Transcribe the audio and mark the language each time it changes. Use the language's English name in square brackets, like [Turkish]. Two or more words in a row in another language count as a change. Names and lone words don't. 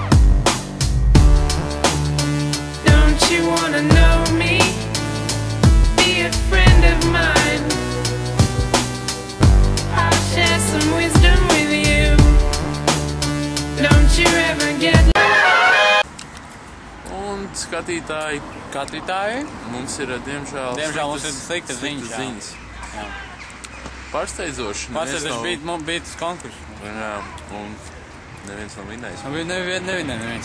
[English] Don't you wanna know me? Be a friend of mine. I'll share some wisdom with you. Don't you ever get [Latvian] Un skatītāji, mums ir, diemžēl Mums ir sliktas ziņas. Jā. Pārsteidzoši. Mums bija tas konkurss. Jā, un neviens nav vinnējis. Neviens.